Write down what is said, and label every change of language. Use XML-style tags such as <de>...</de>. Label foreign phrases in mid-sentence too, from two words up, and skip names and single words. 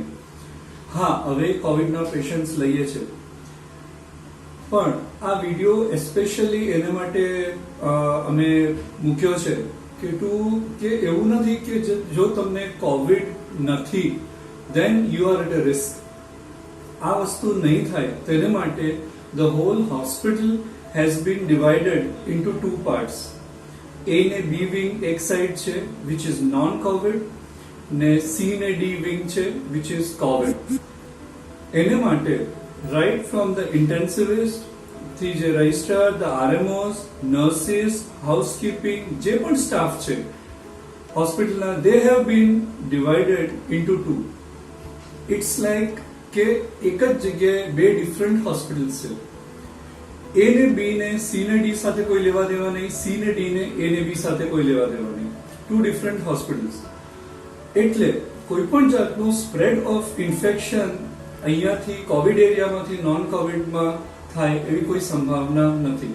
<gu>હા, હવે કોવિડના પેશન્ટ્સ લઈએ છીએ, પણ આ વિડીયો એસ્પેશિયલી એના માટે અમે મૂક્યો છે કે એવું નથી કે જો તમને કોવિડ નથી</gu> <en>then you are at a risk.</en> <gu>આ વસ્તુ નહીં થાય તેને માટે</gu> <en>the whole hospital has been divided into two parts.</en> <gu>A ને B wing એક સાઈડ છે</gu> <en>which is non-COVID</en> <gu>ને C ને D wing છે</gu> <en>which is COVID.</en> <gu>એને માટે</gu> <en>right from the intensivist</en> <gu>થી જે</gu> <en>registrar, the RMOs, nurses, housekeeping</en> <gu>જે પણ સ્ટાફ છે હોસ્પિટલના</gu> <en>they have been divided into two. It's like</en> <gu>કે એક જ જગ્યાએ બે ડિફરન્ટ હોસ્પિટલ્સ છે. A ને B ને C ને D સાથે કોઈ લેવા દેવા નહીં, C ને D ને A ને B સાથે કોઈ લેવા દેવા નહીં.</gu> <en>two different hospitals.</en> <gu>એટલે કોઈ પણ જાતનું</gu> <en>spread of infection</en> <gu>અહીંયાથી કોવિડ એરિયામાંથી નોન કોવિડમાં થાય એવી કોઈ સંભાવના નથી.</gu>